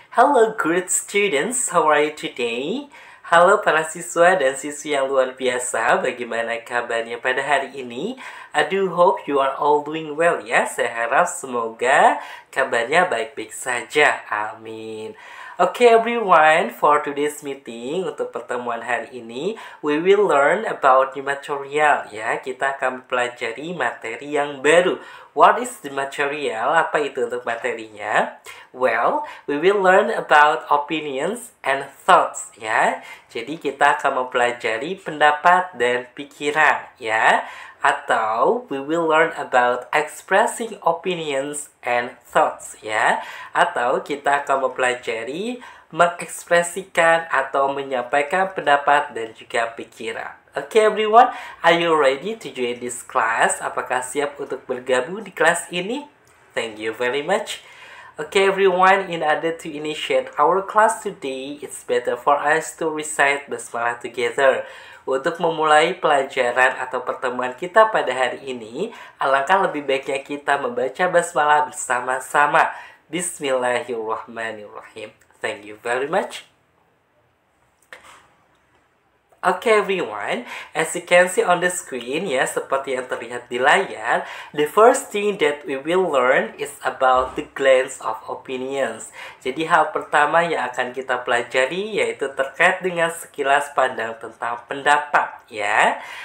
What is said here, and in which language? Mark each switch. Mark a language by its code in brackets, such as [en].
[en] Hello good students, how are you today? [id] Halo para siswa dan siswi yang luar biasa, bagaimana kabarnya pada hari ini? [en] I do hope you are all doing well ya. [id] Saya harap semoga kabarnya baik-baik saja. [en] Amin. Okay everyone, for today's meeting, [id] untuk pertemuan hari ini, [en] we will learn about new material ya. [id] Kita akan pelajari materi yang baru. [en] What is the material? [id] Apa itu untuk materinya? [en] Well, we will learn about opinions and thoughts ya. [id] Jadi kita akan mempelajari pendapat dan pikiran ya. [en] Atau we will learn about expressing opinions and thoughts ya. [id] Atau kita akan mempelajari mengekspresikan atau menyampaikan pendapat dan juga pikiran. [en] Okay everyone, are you ready to join this class? [id] Apakah siap untuk bergabung di kelas ini? [en] Thank you very much. Okay everyone, in order to initiate our class today, it's better for us to recite basmalah together. [id] Untuk memulai pelajaran atau pertemuan kita pada hari ini, alangkah lebih baiknya kita membaca basmalah bersama-sama. [ar] Bismillahirrahmanirrahim. [en] Thank you very much. Okay everyone, as you can see on the screen ya, [id] seperti yang terlihat di layar, [en] the first thing that we will learn is about the glance of opinions. [id] Jadi hal pertama yang akan kita pelajari yaitu terkait dengan sekilas pandang tentang pendapat ya.